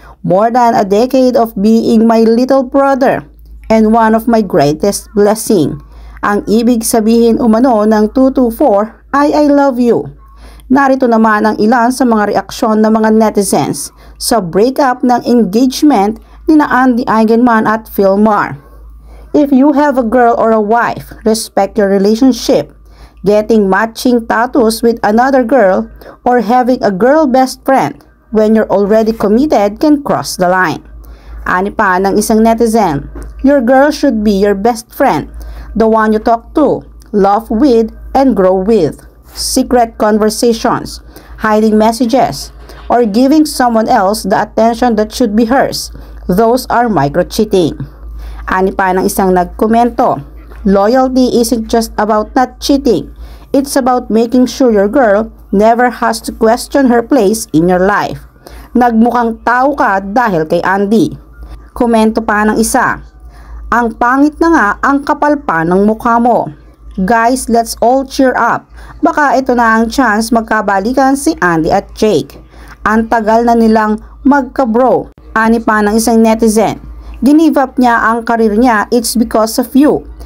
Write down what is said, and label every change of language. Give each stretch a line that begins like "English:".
English: More than a decade of being my little brother and one of my greatest blessing.
Filipino: Ang ibig sabihin umano ng 224 ay
English: I love you.
Filipino: Narito naman ang ilan sa mga reaksyon ng mga netizens sa breakup ng engagement ni Andy Eigenman at Filmar.
English: If you have a girl or a wife, respect your relationship. Getting matching tattoos with another girl or having a girl best friend when you're already committed can cross the line.
Filipino: Ani pa ng isang netizen,
English: your girl should be your best friend, the one you talk to, laugh with, and grow with. Secret conversations, hiding messages, or giving someone else the attention that should be hers, those are micro-cheating.
Filipino: Ani pa ng isang nagkomento,
English: loyalty isn't just about not cheating. It's about making sure your girl never has to question her place in your life.
Filipino: Nagmukhang tao ka dahil kay Andy. Komento pa ng isa, ang pangit na nga ang kapal pa ng mukha mo.
English: Guys, let's all cheer up.
Filipino: Baka ito na ang chance magkabalikan si Andy at Jake. Ang tagal na nilang magka-bro. Ani pa ng isang netizen, ginive up niya ang karir niya,
English: it's because of you.